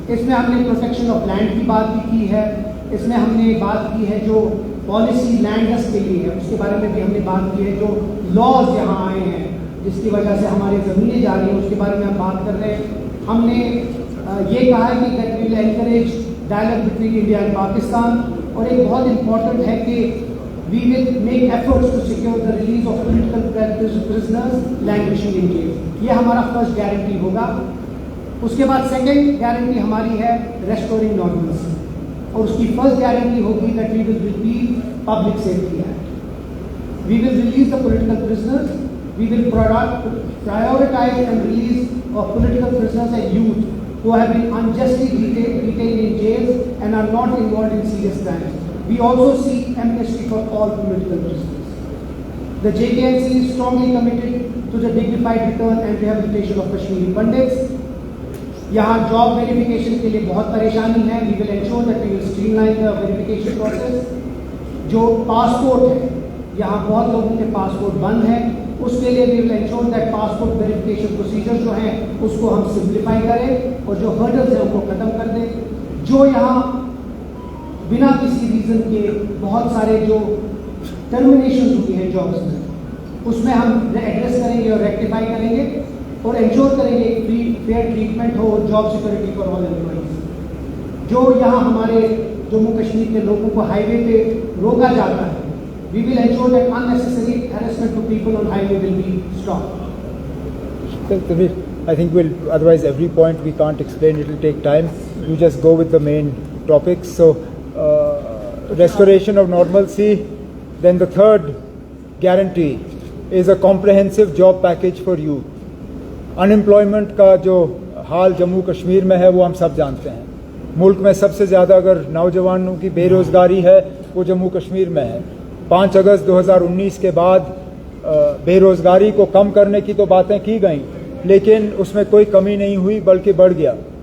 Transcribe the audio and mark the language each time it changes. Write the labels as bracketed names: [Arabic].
[Hindi] इसमें हमने protection of land की बात भी की है, इसमें हमने बात की है जो पॉलिसी लैंडर्स के लिए है उसके बारे में भी हमने बात की है। जो लॉज यहाँ आए हैं जिसकी वजह से हमारी ज़मीनें जा रही हैं उसके बारे में हम बात कर रहे हैं। हमने ये कहा है कि [English] That we will encourage dialogue between India and Pakistan. [Hindi] और एक बहुत इम्पॉर्टेंट है कि [English] we will make efforts to secure the release of political prisoners languishing in jail. [Hindi] ये हमारा फर्स्ट गारंटी होगा। उसके बाद सेकेंड गारंटी हमारी है restoring normalcy और उसकी फर्स्ट गारंटी होगी [English] that we will repeal public safety act. We will release the political prisoners. We will prioritize and release of political prisoners and youth who have been unjustly detained in jails and are not involved in serious crimes. We also seek amnesty for all political prisoners. The JKNC is strongly committed to the dignified return and rehabilitation of Kashmiri Pandits. [Hindi] यहाँ job verification के लिए बहुत परेशानी है। [English] We will ensure that we will streamline the verification process. [Hindi] जो passport है, यहाँ बहुत लोगों के पासपोर्ट बंद हैं, उसके लिए [English] we will ensure that [Hindi] passport verification procedure जो हैं उसको हम सिंप्लीफाई करें और जो हर्डल्स हैं उनको खत्म कर दें। जो यहाँ बिना किसी रीजन के बहुत सारे जो टर्मिनेशन हुई है जॉब्स में, उसमें हम एड्रेस करेंगे और रेक्टिफाई करेंगे और एंश्योर करेंगे एक फ्री फेयर ट्रीटमेंट हो, job security for all employees. जो यहाँ हमारे जम्मू कश्मीर के लोगों को हाईवे पे रोका जाता है, [English] we will ensure that unnecessary harassment of people on highway will be stopped. Kabir, I think we'll, otherwise every point we can't explain, it will take time. You just go with the main topics. So, restoration of normalcy. Then the third guarantee is a comprehensive job package for youth. [Hindi] Unemployment का जो हाल जम्मू कश्मीर में है वो हम सब जानते हैं। मुल्क में सबसे ज़्यादा अगर नौजवानों की बेरोज़गारी है वो जम्मू कश्मीर में है। 5 अगस्त 2019 के बाद बेरोज़गारी को कम करने की तो बातें की गई, लेकिन उसमें कोई कमी नहीं हुई बल्कि बढ़ गया।